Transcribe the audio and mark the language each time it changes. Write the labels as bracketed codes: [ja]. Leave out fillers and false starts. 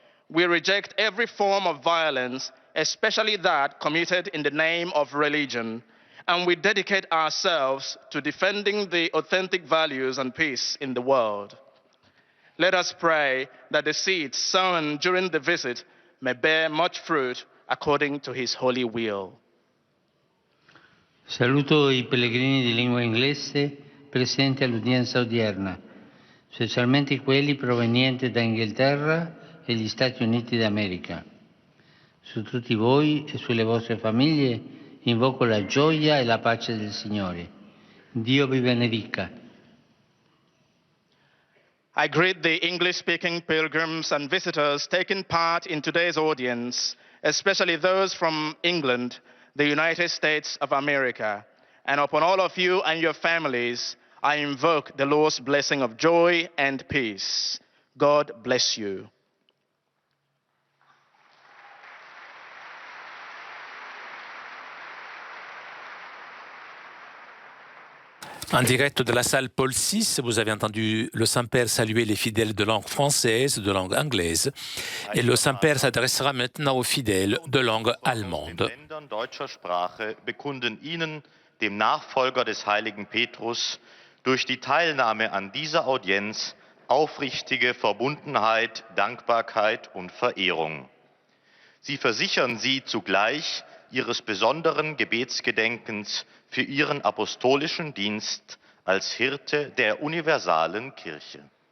[en] We reject every form of violence, especially that committed in the name of religion, and we dedicate ourselves to defending the authentic values and peace in the world. Let us pray that the seeds sown during the visit may bear much fruit according to his holy will. [it] Saluto I pellegrini di lingua inglese presenti all'udienza odierna, specialmente quelli provenienti da Inghilterra e gli Stati Uniti d'America. Su tutti voi e sulle vostre famiglie invoco la gioia e la pace del Signore. Dio vi benedica. [en] I greet the English-speaking pilgrims and visitors taking part in today's audience, especially those from England, the United States of America. And upon all of you and your families, I invoke the Lord's blessing of joy and peace. God bless you. [fr] En direct de la salle Paul VI, vous avez entendu le Saint-Père saluer les fidèles de langue française, de langue anglaise. Et le Saint-Père s'adressera maintenant aux fidèles de langue allemande. [de] Ländern deutscher Sprache bekunden Ihnen, dem Nachfolger des heiligen Petrus, durch die Teilnahme an dieser Audienz aufrichtige Verbundenheit, Dankbarkeit und Verehrung. Sie versichern Sie zugleich Ihres besonderen Gebetsgedenkens für Ihren apostolischen Dienst als Hirte der universalen Kirche.